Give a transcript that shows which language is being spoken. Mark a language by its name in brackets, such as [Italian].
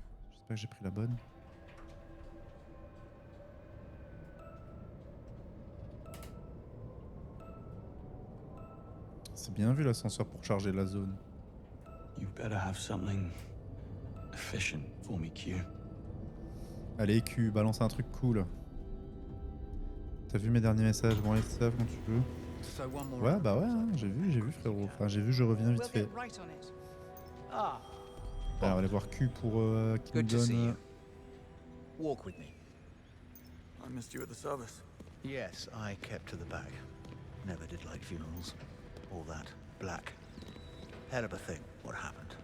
[French] J'espère que j'ai pris la bonne. C'est bien vu l'ascenseur pour charger la zone. [English] You better have something efficient for me, Q. [French] Allez, Q, balance un truc cool. T'as vu mes derniers messages? Bon, allez, ça quand tu veux. Ouais, bah ouais, hein, j'ai vu frérot. Enfin, j'ai vu, je reviens vite fait. Alors, on va aller voir Q pour qu'il me donne... [English] Walk with me. I missed you at the service. Yes, I kept to the back. Never did like funerals. All that. Black. Hell of a thing, what happened.